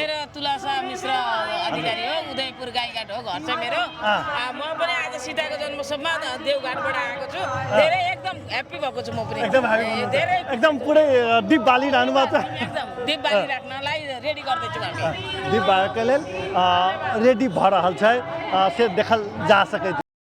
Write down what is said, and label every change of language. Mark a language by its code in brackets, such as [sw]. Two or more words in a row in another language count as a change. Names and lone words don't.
[ne] मेरो तुलसा मिश्र अधिकारी हो उदयपुर गाईघाट हो घर चाहिँ मेरो म पनि आज सीताको जन्मोत्सवमा देवघाटबाट आएको छु धेरै एकदम ह्याप्पी भएको छु म पनि एकदम धेरै एकदम पुरै दिप बालिरहनु भएको छ एकदम दीप बाली राख्नलाई रेडी गर्दैछौँ हामी [mai] दिप बालके लेल रेडी भऽ रहल छै से देखल जा सकै छै